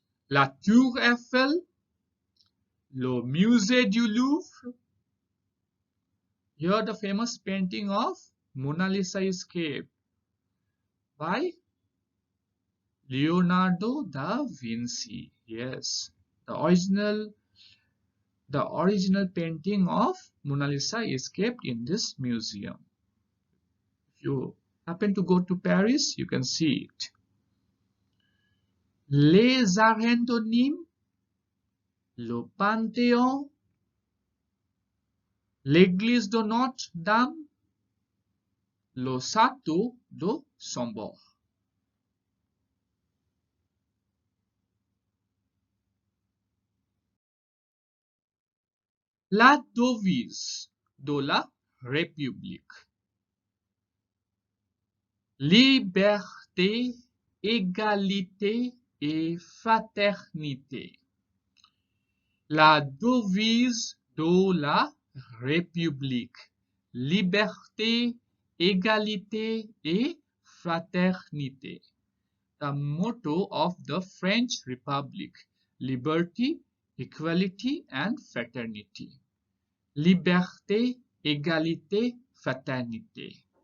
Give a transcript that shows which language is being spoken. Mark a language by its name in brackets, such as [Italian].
[French] La Tour Eiffel, le musée du Louvre. [English] Here the famous painting of Mona Lisa is kept by Leonardo da Vinci. Yes, the original The original painting of Mona Lisa is kept in this museum. If you happen to go to Paris, you can see it. [French] Les Argentonymes, le Panthéon, l'église de Notre-Dame, le château de Chambord. La devise de la République. Liberté, égalité et fraternité. La devise de la République. Liberté, égalité et fraternité. [English] The motto of the French Republic. Liberty, equality and fraternity. [French] Liberté, égalité, fraternité.